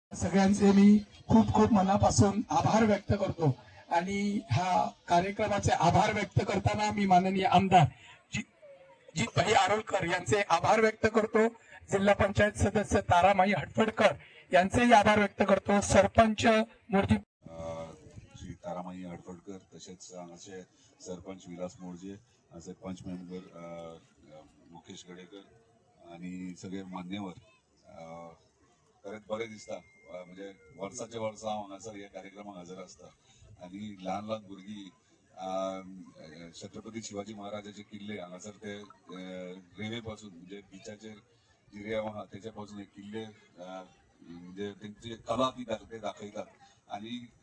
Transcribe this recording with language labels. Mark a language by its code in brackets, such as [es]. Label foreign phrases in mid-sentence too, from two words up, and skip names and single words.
[mr] सगळ्यांचे मी खूप खूप मनापासून आभार व्यक्त करतो आणि ह्या कार्यक्रमाचे आभार व्यक्त करताना मी माननीय आमदार जितभाई आरोलकर यांचे आभार व्यक्त करतो. जिल्हा पंचायत सदस्य तारामाई हटफडकर यांचेही आभार व्यक्त करतो. सरपंच मोर्जी श्री तारामाई हटफडकर, तसेच हांगाचे सरपंच विलास मोर्जे, हांगाचे पंच मेंबर मुकेश गडेकर आणि सगळे मान्यवर. [kok] खरेंच बरें दिसता, म्हणजे वर्साचे वर्स हांव हांगासर ह्या कार्यक्रमाक हजर आसता आणि ल्हान ल्हान भुरगीं छत्रपती शिवाजी महाराजाचे किल्ले हांगासर ते रेल्वे पासून म्हणजे बिचाचेर जी रेंव आहा तेच्या पासून हे किल्ले म्हणजे तेंची कला ती ते दाखयतात आणि